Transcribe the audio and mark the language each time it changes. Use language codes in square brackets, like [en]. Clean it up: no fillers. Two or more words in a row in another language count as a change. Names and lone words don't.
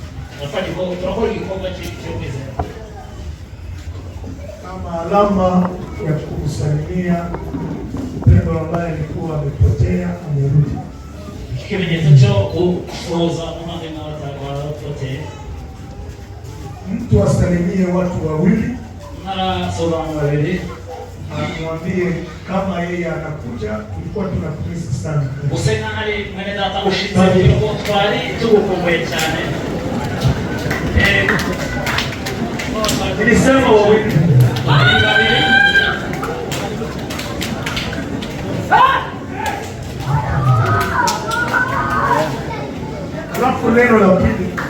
[sw] Kama alama ya kukusalimia mpendwa ambaye alikuwa amepotea amerudi. Mtu asalimie watu wawili Mwambie kama yeye anakuja, tulikuwa tunakumisi sana. [rn] Bosse hari mwene data ushitse yuko twari tugukumbuye cyane. [sw] Nilisema wewe alafu neno la pili.